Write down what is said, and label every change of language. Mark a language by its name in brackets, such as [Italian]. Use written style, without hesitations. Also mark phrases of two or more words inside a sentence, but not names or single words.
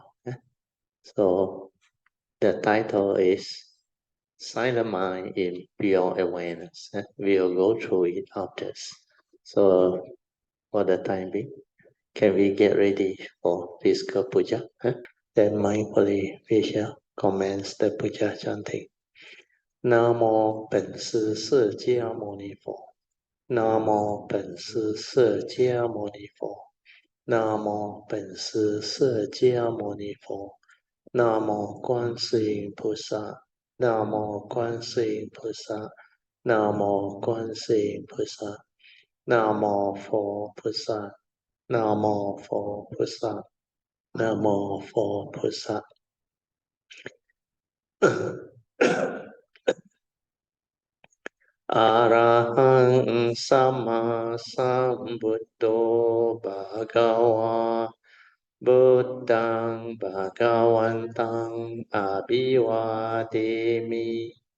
[English] So the title is Silent Mind in Pure Awareness. We'll go through it after. So for the time being, can we get ready for physical puja? Then mindfully we shall commence the puja chanting. [Chinese] Namo 本师释迦牟尼佛。Namo 本师释迦牟尼佛。Namo 本师释迦牟尼佛。Namo 观世音菩萨。Namo 观世音菩萨。Namo 观世音菩萨。Namo 佛菩萨。Namo 佛菩萨。 [Pali] Namo 佛菩萨。Arahang Sama Sambuddho Bhagava Buddhang Bhagavantang Abhivademi